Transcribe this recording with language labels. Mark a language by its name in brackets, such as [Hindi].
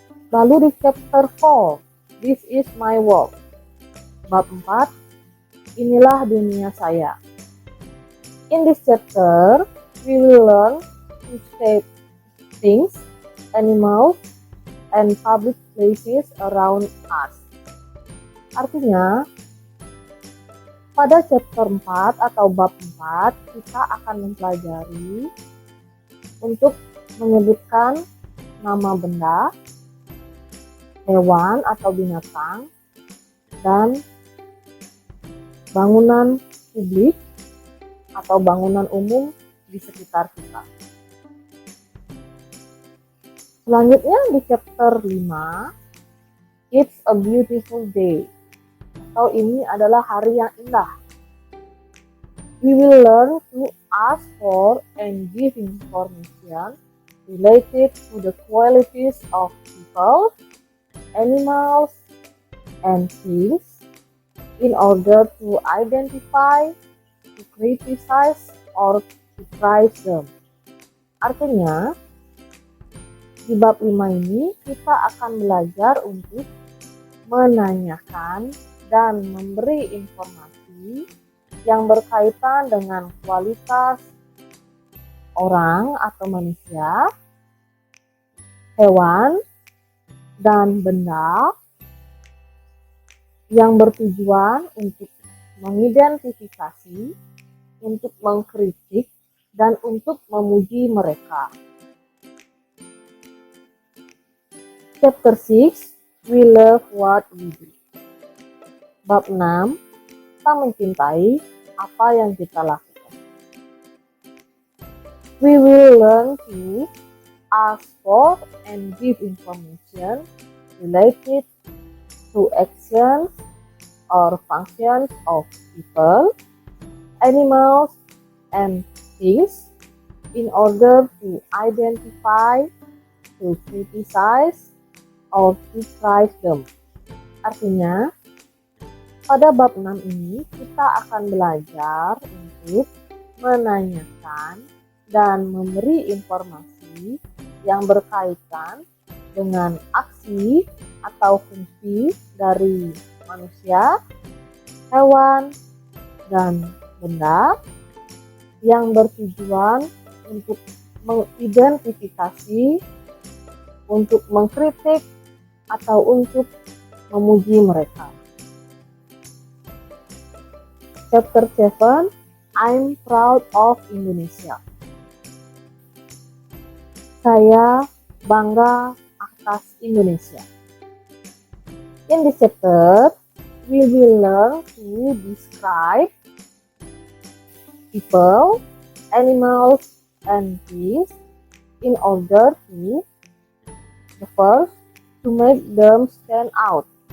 [Indonesian] Lalu di [English] chapter 4, This is my world. [Indonesian] Bab 4, inilah dunia saya. [English] In this chapter, we will learn to state things, animals, and public places around us. [Indonesian] Artinya, pada chapter 4 atau bab 4, kita akan mempelajari untuk menyebutkan nama benda, hewan atau binatang, dan bangunan publik atau bangunan umum di sekitar kita. Selanjutnya di chapter 5, [English] It's a Beautiful Day, [Indonesian] atau ini adalah hari yang indah. [English] We will learn to ask for and give information related to the qualities of people, animals, and things in order to identify, to criticize, or to praise them. [Indonesian] Artinya, di bab 5 ini kita akan belajar untuk menanyakan dan memberi informasi yang berkaitan dengan kualitas orang atau manusia, hewan, dan benda yang bertujuan untuk mengidentifikasi, untuk mengkritik, dan untuk memuji mereka. [English] Chapter 6, We Love What We Do. [Indonesian] Bab 6, kita mencintai apa yang kita lakukan. [English] We will learn to ask for and give information related to actions, or functions of people, animals, and things in order to identify, to criticize, or to praise them. [Indonesian] Artinya, pada bab 6 ini kita akan belajar untuk menanyakan dan memberi informasi yang berkaitan dengan aksi atau fungsi dari manusia, hewan, dan benda yang bertujuan untuk mengidentifikasi, untuk mengkritik, atau untuk memuji mereka. [English] Chapter 7, I'm proud of Indonesia. [Indonesian] Saya bangga atas Indonesia. [English] In this chapter, we will learn to describe people, animals, and things in order to, the first, to make them stand out.